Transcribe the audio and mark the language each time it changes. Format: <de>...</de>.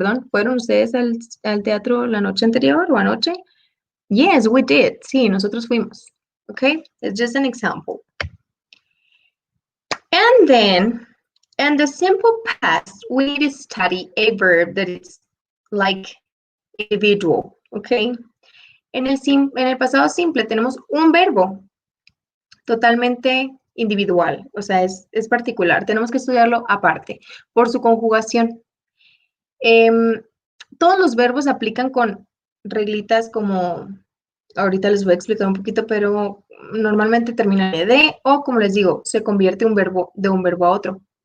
<es>¿Fueron ustedes al teatro la noche anterior o anoche?</es> <en>Yes, we did.</en> <es>Sí, nosotros fuimos.</es> <en>Okay, it's just an example. And then, in the simple past, we need to study a verb that is like individual, okay?</en> <es>En el pasado simple tenemos un verbo totalmente individual, o sea, es particular. Tenemos que estudiarlo aparte, por su conjugación. Todos los verbos aplican con reglitas como, ahorita les voy a explicar un poquito, pero normalmente termina en ed o, como les digo, se convierte un verbo de un verbo a otro.</es>